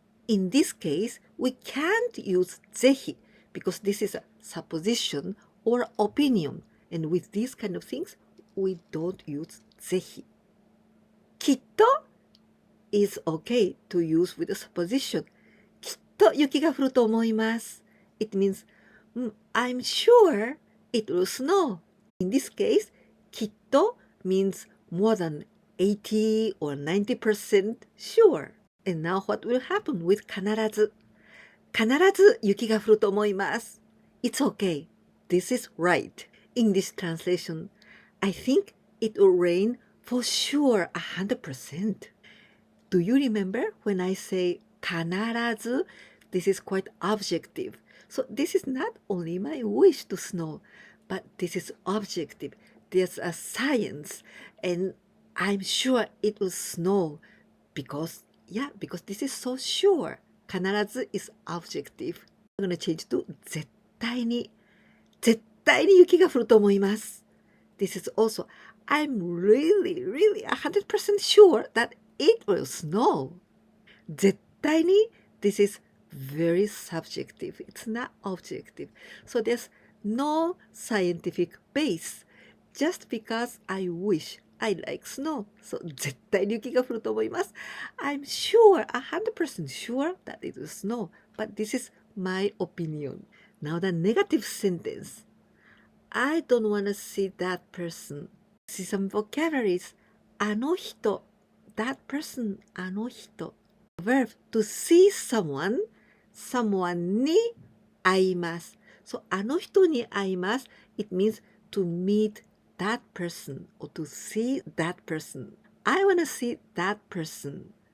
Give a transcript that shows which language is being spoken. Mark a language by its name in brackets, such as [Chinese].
[English] In this case, we can't use ぜひ because this is a supposition or opinion. And with these kind of things, we don't use ぜひ. きっと is okay to use with a supposition. [Japanese] きっと雪が降ると思います. [English] It means, I'm sure it will snow. In this case, きっと means more than 80 or 90% sure. And now what will happen with 必ず? [Japanese] 必ず雪が降ると思います。 [English] It's okay. This is right. English translation. I think it will rain for sure 100%. Do you remember when I say 必ず?This is quite objective. So this is not only my wish to snow, but this is objective. There's a science, and I'm sure it will snow because this is so sure. 必ず is objective. [Japanese] I'm going to change to 絶対に雪が降ると思います。 [English] This is also, I'm really 100% sure that it will snow. 絶対に this is very subjective. It's not objective. So there's no scientific base. Just because I wish I like snow. [Japanese] So 絶対に雪が降ると思います。 [English] I'm sure, 100% sure that it will snow. But this is my opinion. Now the negative sentence. I don't want to see that person. See some vocabularies. あの人 that person あの人 verb to see someone に会います so [Japanese] あの人に会います [English] it means to meet that person or to see that person I want to see that person